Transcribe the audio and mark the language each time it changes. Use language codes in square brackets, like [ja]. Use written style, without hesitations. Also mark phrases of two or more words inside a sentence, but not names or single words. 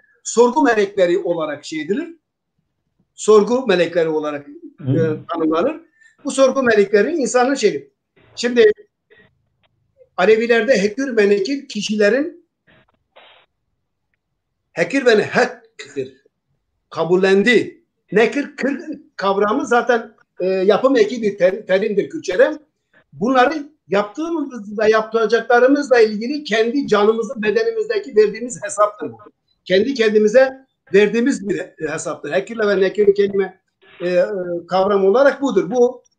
[tr] Sorgu melekleri olarak şey edilir. Sorgu melekleri olarak tanımlanır. Bu sorgu melekleri insanın şeyi. Şimdi Alevilerde Hekir ve Nekir kişilerin Hekir ve Nekir kabullendi. Nekir kavramı zaten yapım eki bir terimdir Kürtçe'de. Bunları yaptığımızda yapacaklarımızla ilgili kendi canımızın bedenimizdeki verdiğimiz hesaptır bu. Kendi kendimize verdiğimiz bir hesaptır. Hekirle ve nekir kelime kavram olarak budur.